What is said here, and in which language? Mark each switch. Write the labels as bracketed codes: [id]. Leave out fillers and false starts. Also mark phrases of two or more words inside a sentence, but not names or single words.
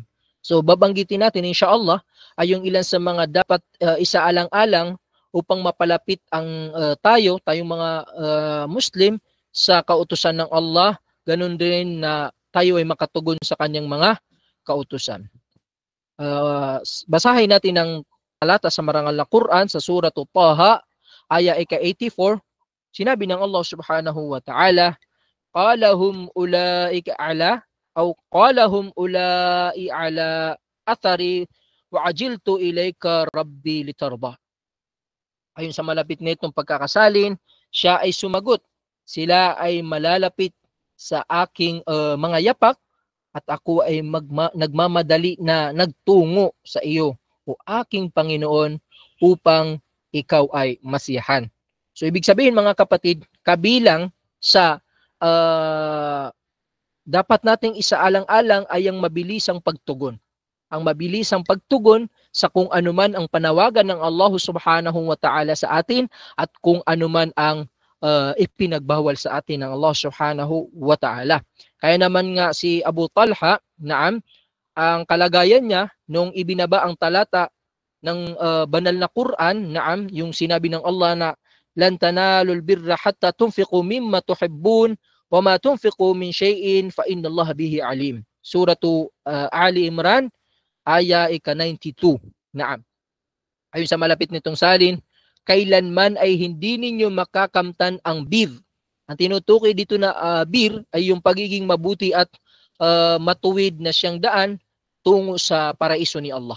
[tl] So babanggitin natin inshallah ay yung ilan sa mga dapat isaalang-alang upang mapalapit ang tayong mga Muslim sa kautusan ng Allah, ganun din na tayo ay makatugon sa kanyang mga kautusan. Basahin natin ang talata sa marangal na Quran sa surah Taha, aya ika-84, sinabi ng Allah [ar] سبحانه وتعالى, قال هم أولاء على, [tl] o [ar] قال هم أولاء على أثري وعجلت إليك رب لترضى. [tl] Ayon sa malapit nitong pagkakasalin, siya ay sumagot, sila ay malalapit sa aking mga yapak at ako ay nagmamadali na nagtungo sa iyo, o aking Panginoon, upang ikaw ay masiyahan. So ibig sabihin mga kapatid, kabilang sa dapat nating isaalang-alang ay ang mabilisang pagtugon. Ang mabilisang pagtugon sa kung anuman ang panawagan ng Allah [ar] سبحانه وتعالى [tl] sa atin at kung anuman ang ipinagbawal sa atin ng Allah [ar] سبحانه وتعالى. [tl] Kaya naman nga si Abu Talha, naam, ang kalagayan niya nung ibinaba ang talata ng banal na Quran, naam, yung sinabi ng Allah na [ar] لن تنالوا البر حتى تنفقوا مما تحبون وما تنفقوا من شيء فإن الله به عليم. [tl] Suratu Ali Imran, aya ika-92. Naam. Ayon sa malapit nitong salin, kailanman ay hindi ninyo makakamtan ang bir. Ang tinutukoy dito na bir ay yung pagiging mabuti at matuwid na siyang daan tungo sa paraiso ni Allah.